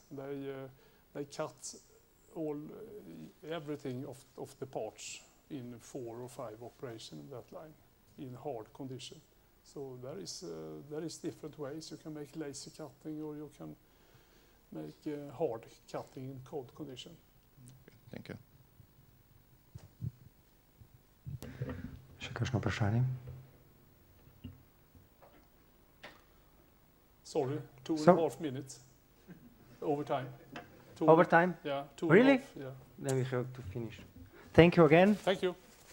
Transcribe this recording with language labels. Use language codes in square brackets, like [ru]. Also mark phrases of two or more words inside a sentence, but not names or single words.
[en] They cut everything of the parts in 4 or 5 operations in that line in hard condition. So there is different ways. You can make laser cutting, or you can make hard cutting in cold condition. Okay, thank you. [sl] Še kakšno vprašanje? [en] Sorry, 2.5 minutes. Overtime. Overtime? Yeah, 2.5. Really? Yeah. Then we have to finish. Thank you again. Thank you.